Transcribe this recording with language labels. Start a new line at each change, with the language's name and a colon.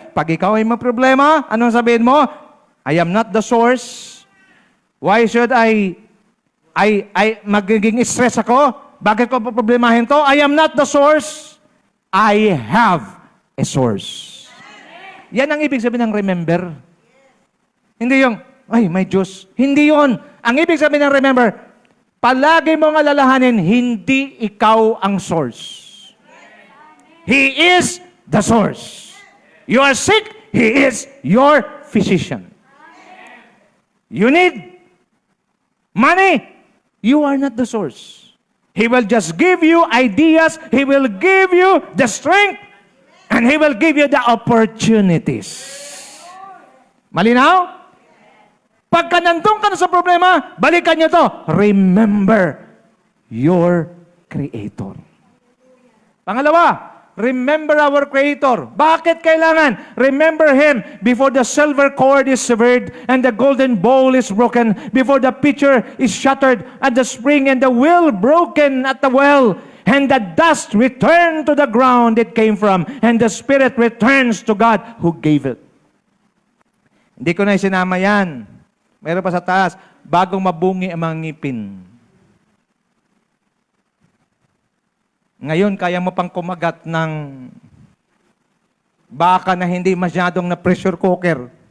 Filipino: Pag ikaw ay may problema, anong sabihin mo?
English: I am not the source. Why should I
Filipino: magiging stress ako? Bakit ko problemahin to?
English: I am not the source. I have a source.
Filipino: Yan ang ibig sabihin ng remember. Hindi yung, ay, may Diyos. Hindi yon. Ang ibig sabihin ng remember, palagi mong alalahanin, hindi ikaw ang source.
English: He is the source. You are sick, He is your physician. You need money, you are not the source. He will just give you ideas, He will give you the strength, and He will give you the opportunities.
Filipino: Malinaw? Pagka nandun ka na sa problema, balikan niyo to.
English: Remember your Creator. Pangalawa, remember our Creator.
Filipino: Bakit kailangan?
English: Remember Him before the silver cord is severed and the golden bowl is broken, before the pitcher is shattered at the spring and the wheel broken at the well, and the dust return to the ground it came from, and the spirit returns to God who gave it.
Filipino: Hindi ko na isinama yan. Mayroon pa sa taas, bagong mabungi ang mga ngipin. Ngayon, kaya mo pang kumagat ng baka na hindi masyadong na pressure cooker.